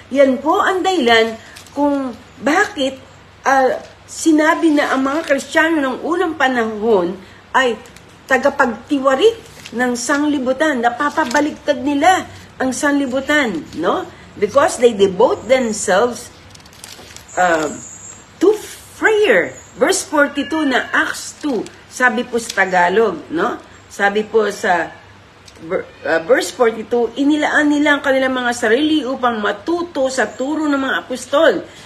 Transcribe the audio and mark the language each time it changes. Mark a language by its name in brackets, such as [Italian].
[Filipino] Yan po ang dahilan kung bakit sinabi na ang mga Kristiyano ng unang panahon ay tagapagtiwarik ng sanlibutan. Napapabaliktad nila ang sanlibutan, no? [English] Because they devote themselves to prayer. [Filipino] Verse 42 na Acts 2, sabi po sa Tagalog, no? Sabi po sa verse 42, inilaan nila ang kanilang mga sarili upang matuto sa turo ng mga apostol.